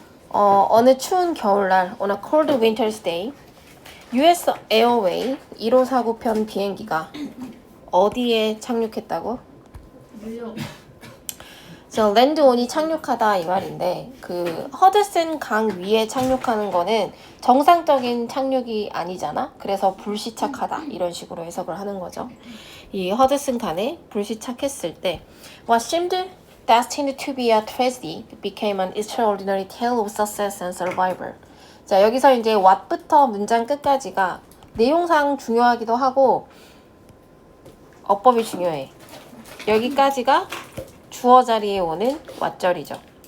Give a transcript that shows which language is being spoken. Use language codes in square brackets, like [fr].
[ko] 어느 추운 겨울날 [en] on a cold winter's day [ko] US Airway 1549편 비행기가 어디에 착륙했다고? 뉴욕. 저 랜드온이 착륙하다 이 말인데 그 허드슨 강 위에 착륙하는 거는 정상적인 착륙이 아니잖아. 그래서 불시착하다 이런 식으로 해석을 하는 거죠. 이 허드슨 강에 불시착했을 때 [en] What seemed destined to be a tragedy became an extraordinary tale of success and survival. [ko] 자, 여기서 이제 what부터 문장 끝까지가 내용상 중요하기도 하고 어법이 중요해. 여기까지가 주어 자리에 오는 왓절이죠.